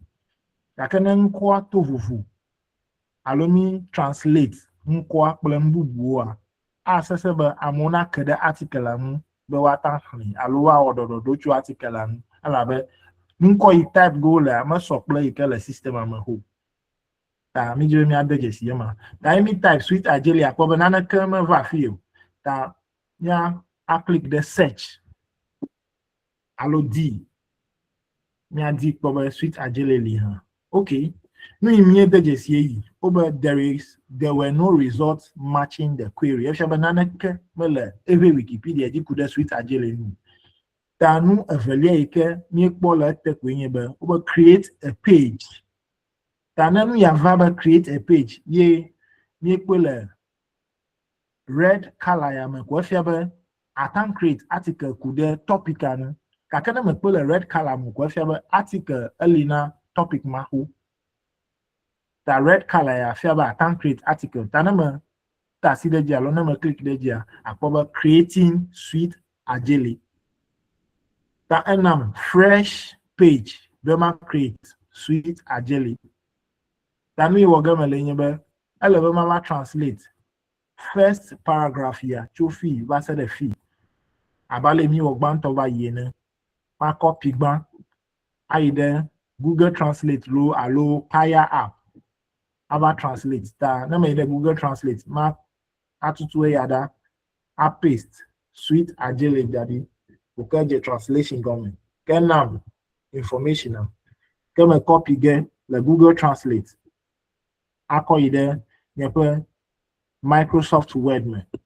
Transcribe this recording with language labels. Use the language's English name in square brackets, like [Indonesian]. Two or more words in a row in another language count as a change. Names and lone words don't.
[Ewe] Gake ne ŋkɔa to vovo alo mi translate ŋkɔa kple nu bubuwoa, asese be amewo nake ɖe article la ŋu be woata xlẽ alo woawɔ ɖɔɖɔɖo tso article la ŋu elabe ŋkɔ yi type ge wolea mesɔ kple yi ke le systema me o. Ta mídzi be míade dzesi ema. Ta ye mi type sweet adzele akpɔ be naneke meva afii o. Ta mía aclick ɖe search alo D. Míadi kpɔ be sweet adzele li hã. Ok. Nu yi míede dzesi yi, wo be [English] there were no results matching the query. [Ewe] Efia be naneke mele eƒe Wikipedia dzi ku ɖe sweet adzele nu. Ta nu evelia yi ke míekpɔ le ete koe nye be wo be [English] create a page. [Ewe] Ta ne nu ya va be [English] create a page [Ewe] ye míekpɔe le [English] red color [Ewe] ya me ko efia be atam [English] create article [Ewe] ku ɖe topic anu. Gake ne mekpɔe le [English] red color [Ewe] me ko efia be article eli na topic ma ho. Ta [English] red color [Ewe] ya fia be atam [English] create article. [Ewe] Ta ne me ta si ɖe dzi alo ne me click ɖe dzia, akpɔ be creating sweet adzele. Ta enam [English] fresh page [Ewe] be ma create sweet adzele. Ta nu yi wɔ ge me le nye be ele be ma translate [English] first paragraph [Ewe] ya tso fi va se ɖe fi. Abale mi wɔ gbãtɔ va yi ene. Ma copy gbã ayi ɖe Google Translate lo alo Fire app. Ava translate. Ta ne me yi ɖe Google Translate ma atutu eya ɖa a paste sweet adzele daɖi. Ke dze translation gɔme. Ke nam information am. Ke me copy ge le Google Translate. Akɔ yi ɖe nyeƒe Microsoft Word me.